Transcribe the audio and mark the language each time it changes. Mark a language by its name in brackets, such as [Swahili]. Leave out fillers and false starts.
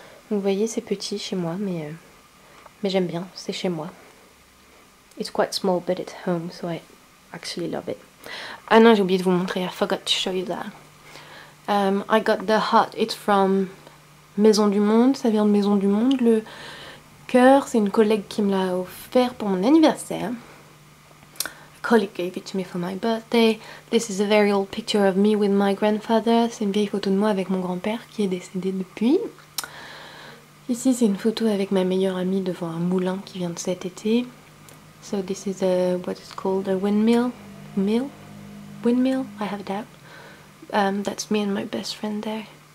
[French] Vous voyez, c'est petit chez moi, mais j'aime bien, c'est chez moi. [English] It's quite small, but it's home, so I actually love it. [French] Ah non, j'ai oublié de vous montrer. [English] I forgot to show you that. I got the heart. It's from Maison du Monde. [French] Ça vient de Maison du Monde. Le cœur, c'est une collègue qui me l'a offert pour mon anniversaire. [English] A colleague gave it to me for my birthday. This is a very old picture of me with my grandfather. [French] C'est une vieille photo de moi avec mon grand-père qui est décédé depuis. Ici, c'est une photo avec ma meilleure amie devant un moulin qui vient de cet été. [English] So this is what is called a windmill. Windmill? I have a doubt. That's me and my best friend there.